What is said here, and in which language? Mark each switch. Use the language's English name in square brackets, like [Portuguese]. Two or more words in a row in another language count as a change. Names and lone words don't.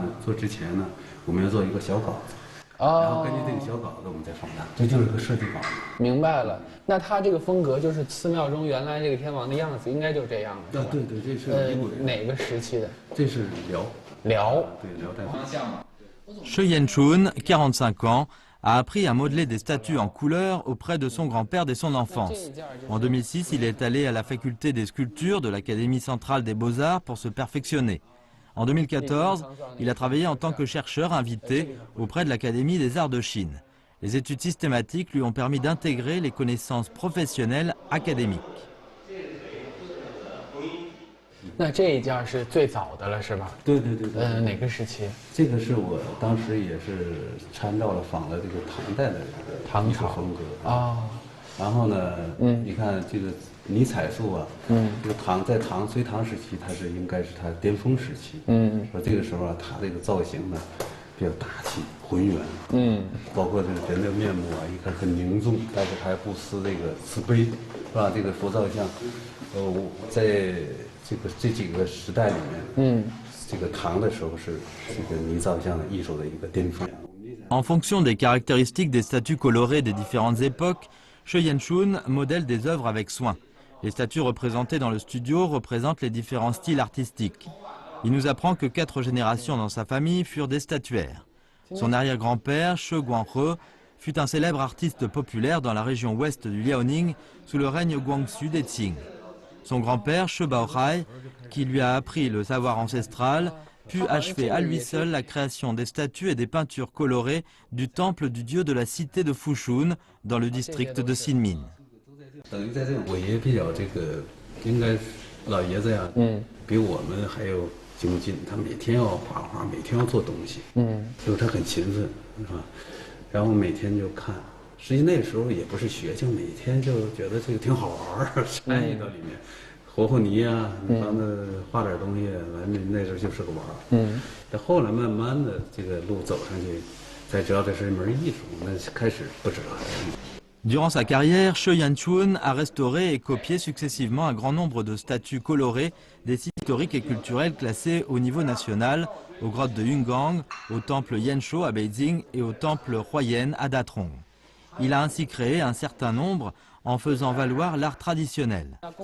[Chinese] 做之前呢，我们要做一个小稿子，然后根据这个小稿子我们再放大，这就是个设计稿子。明白了，那它这个风格就是寺庙中原来这个天王的样子，应该就是这样的。对，这是哪个时期的？这是辽，对，辽代风。 [French] Shi Yanchun, 45 ans, a appris à modeler des statues en couleur auprès de son grand-père dès son enfance. En 2006, il est allé à la faculté des sculptures de l'Académie centrale des beaux-arts pour se perfectionner. En 2014, il a travaillé en tant que chercheur invité auprès de l'Académie des arts de Chine. Les études systématiques lui ont permis d'intégrer les connaissances professionnelles académiques. [Chinese] 那这一件是最早的了，是吧？对。哪个时期？这个是我当时也是参照了仿了这个唐代的这个唐朝风格啊。然后呢，你看这个泥彩塑啊，这个在隋唐时期，它是应该是它巅峰时期。说这个时候啊，它这个造型呢比较大气浑圆。包括这个人的面目啊，一看很凝重，但是还不失这个慈悲，是吧？这个佛造像，在这几个时代里面，这个唐的时候是这个泥造像的艺术的一个巅峰。 [French] En fonction des caractéristiques des statues colorées des différentes époques, Shi Yanchun modèle des œuvres avec soin. Les statues représentées dans le studio représentent les différents styles artistiques. Il nous apprend que 4 générations dans sa famille furent des statuaires. Son arrière-grand-père, Shi Guanghe, fut un célèbre artiste populaire dans la région ouest du Liaoning sous le règne Guangxu des Qing. Son grand-père, Shi Baohai, qui lui a appris le savoir ancestral, put achever à lui seul la création des statues et des peintures colorées du temple du dieu de la cité de Fushun dans le district de Xinmin. [Chinese] 等于在这我爷比较这个，应该老爷子呀，比我们还要精进。他每天要画画，每天要做东西，就是他很勤奋，是吧？然后每天就看。实际那时候也不是学究，每天就觉得这个挺好玩儿，参与到里面。和泥啊，帮他画点东西，完了那时候就是个玩儿。但后来慢慢的这个路走上去，才知道这是一门艺术，那开始不知道。 [French] Durant sa carrière, Shi Yanchun a restauré et copié successivement un grand nombre de statues colorées des sites historiques et culturels classés au niveau national, aux grottes de Yungang, au temple Yanshou à Beijing et au temple Huayan à Datrong. Il a ainsi créé un certain nombre en faisant valoir l'art traditionnel.